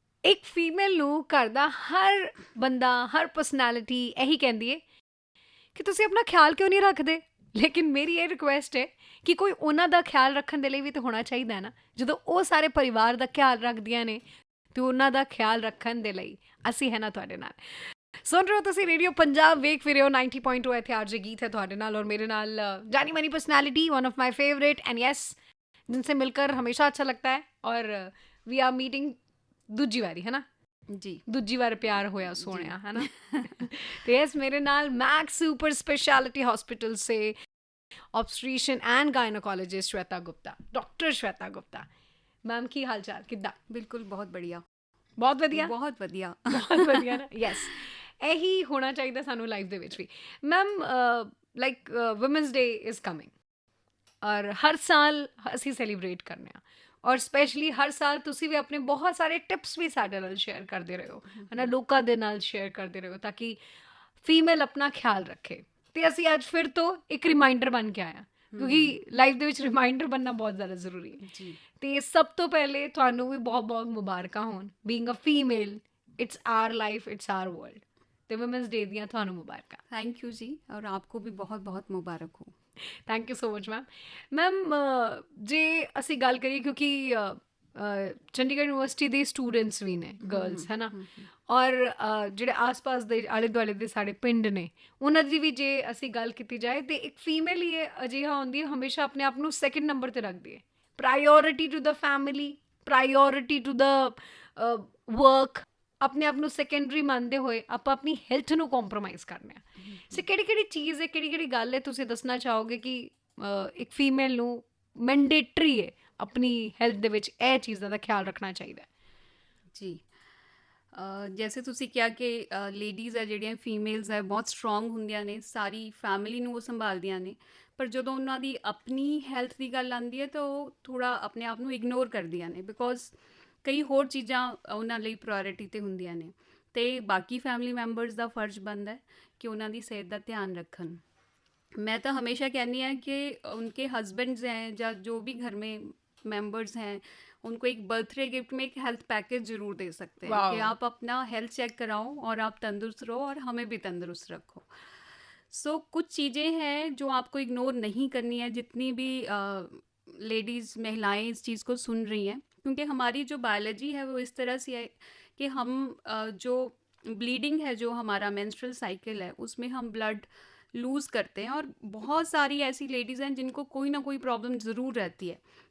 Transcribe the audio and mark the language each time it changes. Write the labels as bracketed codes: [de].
[pa] ਇੱਕ ਫੀਮੇਲ ਨੂੰ ਘਰ ਦਾ ਹਰ ਬੰਦਾ, ਹਰ ਪਰਸਨੈਲਿਟੀ ਇਹੀ ਕਹਿੰਦੀ ਹੈ ਕਿ ਤੁਸੀਂ ਆਪਣਾ ਖਿਆਲ ਕਿਉਂ ਨਹੀਂ ਰੱਖਦੇ। ਲੇਕਿਨ ਮੇਰੀ ਇਹ ਰਿਕੁਐਸਟ ਹੈ ਕਿ ਕੋਈ ਉਹਨਾਂ ਦਾ ਖਿਆਲ ਰੱਖਣ ਦੇ ਲਈ ਵੀ ਤਾਂ ਹੋਣਾ ਚਾਹੀਦਾ ਹੈ ਨਾ। ਜਦੋਂ ਉਹ ਸਾਰੇ ਪਰਿਵਾਰ ਦਾ ਖਿਆਲ ਰੱਖਦੀਆਂ ਨੇ ਤੇ ਉਹਨਾਂ ਦਾ ਖਿਆਲ ਰੱਖਣ ਦੇ ਲਈ ਅਸੀਂ ਹੈ ਨਾ ਤੁਹਾਡੇ ਨਾਲ। ਸੁਣ ਰਹੇ ਹੋ ਤੁਸੀਂ ਰੇਡੀਓ ਪੰਜਾਬ, ਵੇਖ ਫਿਰ ਰਹੇ ਹੋ 90.2। ਇੱਥੇ ਆਰਜੇ ਗੀਤ ਹੈ ਤੁਹਾਡੇ ਨਾਲ ਔਰ ਮੇਰੇ ਨਾਲ [hi] जानी मानी personality, [en] one of my favourite and yes [hi] जिनसे मिलकर हमेशा अच्छा लगता है। [pa] और [en] we are meeting [pa] ਦੂਜੀ ਵਾਰੀ ਹੈ ਨਾ ਜੀ, ਦੂਜੀ ਵਾਰ ਪਿਆਰ ਹੋਇਆ ਸੋਹਣਿਆ ਹੈ ਨਾ। ਤੇ ਇਸ ਮੇਰੇ ਨਾਲ [hi] मैक्स सुपर स्पेशलिटी हॉस्पिटल से ऑब्स्ट्रिशियन and gynaecologist Shweta Gupta, doctor Shweta Gupta. [pa] Ma'am की हाल चाल किद्दां? ਬਿਲਕੁਲ ਬਹੁਤ ਬੜੀਆ, ਬਹੁਤ ਵਧੀਆ, ਬਹੁਤ ਵਧੀਆ। ਬਹੁਤ ਵਧੀਆ ਨਾ। ਯੈਸ, ਇਹੀ ਹੋਣਾ ਚਾਹੀਦਾ ਸਾਨੂੰ ਲਾਈਫ ਦੇ ਵਿੱਚ ਵੀ। Ma'am [en] like women's day is coming [pa] ਔਰ ਹਰ ਸਾਲ ਅਸੀਂ ਸੈਲੀਬ੍ਰੇਟ ਕਰਨੇ ਆ ਔਰ ਸਪੈਸ਼ਲੀ ਹਰ ਸਾਲ ਤੁਸੀਂ ਵੀ ਆਪਣੇ ਬਹੁਤ ਸਾਰੇ ਟਿਪਸ ਵੀ ਸਾਡੇ ਨਾਲ ਸ਼ੇਅਰ ਕਰਦੇ ਰਹੇ ਹੋ ਹੈ ਨਾ, ਲੋਕਾਂ ਦੇ ਨਾਲ ਸ਼ੇਅਰ ਕਰਦੇ ਰਹੇ ਹੋ ਤਾਂ ਕਿ ਫੀਮੇਲ ਆਪਣਾ ਖਿਆਲ ਰੱਖੇ। ਤੇ ਅਸੀਂ ਅੱਜ ਫਿਰ ਤੋਂ ਇੱਕ ਰਿਮਾਈਂਡਰ ਬਣ ਕੇ ਆਇਆ ਕਿਉਂਕਿ ਲਾਈਫ ਦੇ ਵਿੱਚ ਰਿਮਾਈਂਡਰ ਬਣਨਾ ਬਹੁਤ ਜ਼ਿਆਦਾ ਜ਼ਰੂਰੀ ਹੈ ਜੀ। ਤੇ ਸਭ ਤੋਂ ਪਹਿਲੇ ਤੁਹਾਨੂੰ ਵੀ ਬਹੁਤ ਬਹੁਤ ਮੁਬਾਰਕਾਂ ਹੋਣ। [en] Being a female, it's our life, it's our world. [pa] ਤੇ ਵੂਮਨਸ ਡੇ ਦੀਆਂ ਤੁਹਾਨੂੰ ਮੁਬਾਰਕਾਂ। [hi] थैंक यू जी, और आपको भी बहुत बहुत मुबारक हो। [en] Thank you so much ma'am. [pa] Ma'am ਜੇ ਅਸੀਂ ਗੱਲ ਕਰੀਏ ਕਿਉਂਕਿ ਚੰਡੀਗੜ੍ਹ ਯੂਨੀਵਰਸਿਟੀ ਦੇ ਸਟੂਡੈਂਟਸ ਵੀ ਨੇ ਗਰਲਸ ਹੈ ਨਾ, ਔਰ ਜਿਹੜੇ ਆਸ-ਪਾਸ ਦੇ ਆਲੇ ਦੁਆਲੇ ਦੇ ਸਾਡੇ ਪਿੰਡ ਨੇ ਉਹਨਾਂ ਦੀ ਵੀ ਜੇ ਅਸੀਂ ਗੱਲ ਕੀਤੀ ਜਾਏ ਤੇ ਇੱਕ ਫੀਮੇਲ ਹੀ ਅਜਿਹਾ ਹੁੰਦੀ ਹੈ ਹਮੇਸ਼ਾ ਆਪਣੇ ਆਪ ਨੂੰ ਸੈਕਿੰਡ ਨੰਬਰ 'ਤੇ ਰੱਖਦੀ ਹੈ। [en] priority to the family, priority to the work, [pa] ਆਪਣੇ ਆਪ ਨੂੰ ਸੈਕੰਡਰੀ ਮੰਨਦੇ ਹੋਏ ਆਪਾਂ ਆਪਣੀ ਹੈਲਥ ਨੂੰ ਕੰਪਰੋਮਾਈਜ਼ ਕਰਨੇ ਆ। ਸੋ ਕਿਹੜੀ ਚੀਜ਼ ਹੈ, ਕਿਹੜੀ ਗੱਲ ਹੈ ਤੁਸੀਂ ਦੱਸਣਾ ਚਾਹੋਗੇ ਕਿ ਇੱਕ ਫੀਮੇਲ ਨੂੰ ਮੈਂਡੇਟਰੀ ਹੈ ਆਪਣੀ ਹੈਲਥ ਦੇ ਵਿੱਚ ਇਹ ਚੀਜ਼ਾਂ ਦਾ ਖਿਆਲ ਰੱਖਣਾ ਚਾਹੀਦਾ ਹੈ? ਜੀ, ਜੈਸੇ ਤੁਸੀਂ ਕਿਹਾ ਕਿ ਲੇਡੀਜ਼ ਹੈ ਜਿਹੜੀਆਂ ਫੀਮੇਲਸ ਹੈ ਬਹੁਤ ਸਟਰੋਂਗ ਹੁੰਦੀਆਂ ਨੇ, ਸਾਰੀ ਫੈਮਿਲੀ ਨੂੰ ਉਹ ਸੰਭਾਲਦੀਆਂ ਨੇ, ਪਰ ਜਦੋਂ ਉਹਨਾਂ ਦੀ ਆਪਣੀ ਹੈਲਥ ਦੀ ਗੱਲ ਆਉਂਦੀ ਹੈ ਤਾਂ ਉਹ ਥੋੜ੍ਹਾ ਆਪਣੇ ਆਪ ਨੂੰ ਇਗਨੋਰ ਕਰਦੀਆਂ ਨੇ ਬਿਕੋਜ਼ ਕਈ ਹੋਰ ਚੀਜ਼ਾਂ ਉਹਨਾਂ ਲਈ ਪ੍ਰਾਇਓਰਿਟੀ 'ਤੇ ਹੁੰਦੀਆਂ ਨੇ। ਅਤੇ ਬਾਕੀ ਫੈਮਿਲੀ ਮੈਂਬਰਸ ਦਾ ਫਰਜ਼ ਬਣਦਾ ਹੈ ਕਿ ਉਹਨਾਂ ਦੀ ਸਿਹਤ ਦਾ ਧਿਆਨ ਰੱਖਣ। [hi] मैं तो हमेशा कहनी है कि उनके हस्बैंड्स हैं या जो भी घर में मेंबर्स हैं उनको एक बर्थडे गिफ्ट में एक हेल्थ पैकेज ज़रूर दे सकते हैं कि आप अपना हेल्थ चेक कराओ और आप तंदुरुस्त रहो और हमें भी तंदुरुस्त रखो। सो कुछ चीज़ें हैं जो आपको इग्नोर नहीं करनी है, जितनी भी लेडीज़ महिलाएं इस चीज़ को सुन रही हैं, क्योंकि हमारी जो बायोलॉजी है वो इस तरह से है कि हम जो ब्लीडिंग है, जो हमारा मेंस्ट्रुअल साइकिल है, उसमें हम ब्लड लूज़ करते हैं और बहुत सारी ऐसी लेडीज़ हैं जिनको कोई ना कोई प्रॉब्लम ज़रूर रहती है।